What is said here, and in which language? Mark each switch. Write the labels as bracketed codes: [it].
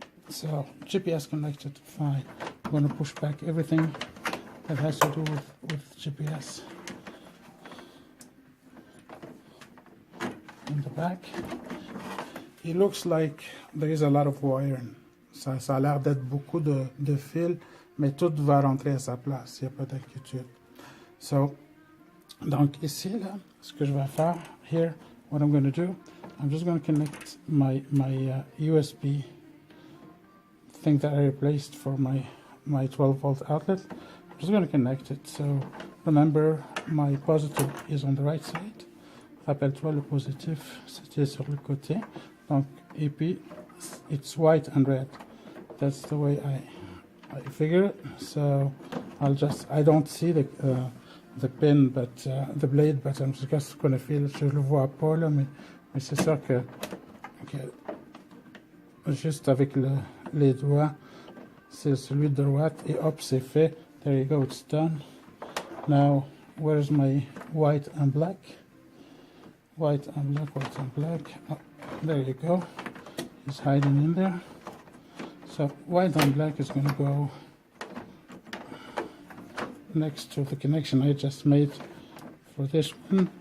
[en] So GPS connected, fine. I'm going to push back everything that has to do with GPS in the back. It looks like there is a lot of wiring. [fr] Ça a l'air d'être beaucoup de fils, mais tout va rentrer à sa place, il n'y a pas d'inquiétude. [en] So, [fr] donc ici, là, ce que je vais faire, [en] here, what I'm going to do, I'm just going to connect my USB thing that I replaced for my 12-volt outlet. I'm just going to connect it. So remember, my positive is on the right side. [fr] Rappelle-toi, le positif, c'était sur le côté. Donc, et puis, [en] it's white and red. That's the way I figure it. So I don't see the pin, but the blade, but I'm just going to feel it. [fr] Je le vois pas là, mais c'est sûr que juste avec les doigts, c'est celui de droite, et hop, c'est fait. [en] There you go, it's done. Now, where's my white and black? White and black, white and black. Oh, there you go. It's hiding in there. So white and black is going to go next to the connection I just made for this one.